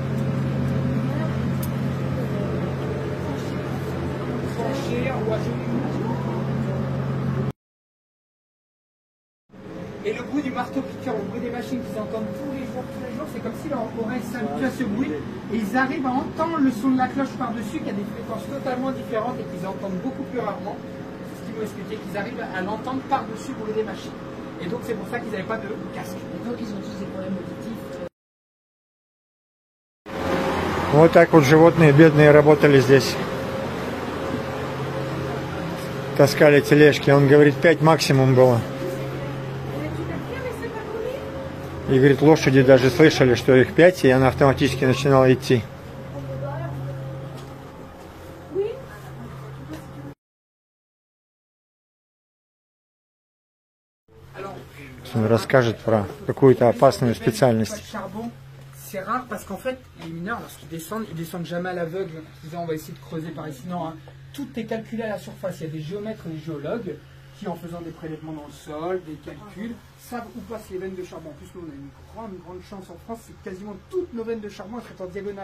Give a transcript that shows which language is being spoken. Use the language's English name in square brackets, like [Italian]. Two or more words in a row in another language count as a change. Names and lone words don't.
[French] Et le bruit du marteau-piqueur, le bruit des machines qu'ils entendent tous les jours, c'est comme si leur oreille s'habitue à ce bruit et ils arrivent à entendre le son de la cloche par-dessus qui a des fréquences totalement différentes et qu'ils entendent beaucoup plus rarement. C'est ce qu'ils m'ont expliqué, qu'ils arrivent à l'entendre par-dessus le bruit des machines. Et donc c'est pour ça qu'ils n'avaient pas de casque. Et donc ils ont tous des problèmes auditifs. [Russian] Вот так вот животные бедные работали здесь. Таскали тележки. Он говорит, 5 максимум было. И говорит, лошади даже слышали, что их 5, и она автоматически начинала идти. Он расскажет про какую-то опасную специальность. [French] C'est rare parce qu'en fait, les mineurs, lorsqu'ils descendent, ils descendent jamais à l'aveugle. En disant, on va essayer de creuser par ici. Non, hein. Tout est calculé à la surface. Il y a des géomètres et des géologues qui, en faisant des prélèvements dans le sol, des calculs, savent où passent les veines de charbon. En plus, nous, on a une grande chance en France, c'est que quasiment toutes nos veines de charbon elles sont en diagonale.